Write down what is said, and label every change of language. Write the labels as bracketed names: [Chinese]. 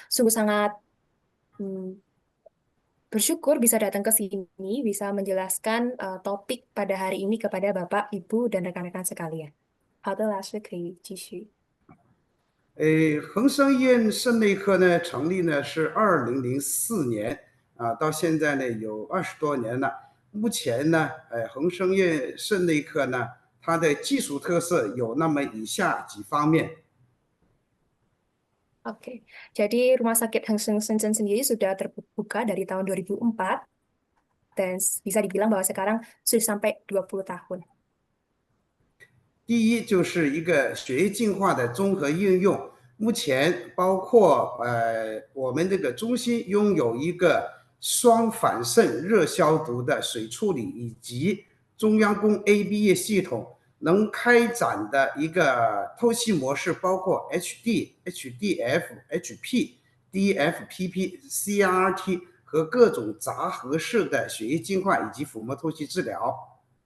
[Indonesian] Sungguh sangat bersyukur bisa datang ke sini, bisa menjelaskan topik pada hari ini kepada Bapak, Ibu, dan rekan-rekan sekalian. [Chinese] 好的，老师可以继续。恒生医院肾内科呢成立呢是2004年到现在呢有20多年了。目前呢，恒生医院肾内科呢，它的技术特色有那么以下几方面。 [Indonesian] Oke, jadi Rumah Sakit Hang Seng Shenzhen sendiri sudah terbuka dari tahun 2004 dan bisa dibilang bahwa sekarang sudah sampai 20 tahun. [Chinese] 第一就是一个血液净化的综合应用，目前包括我们这个中心拥有一个双反渗热消毒的水处理以及中央供 AB 液系统，能开展的一个透析模式包括 HD、HDF、HP、DFPP、CRRT 和各种杂合式的血液净化以及腹膜透析治疗。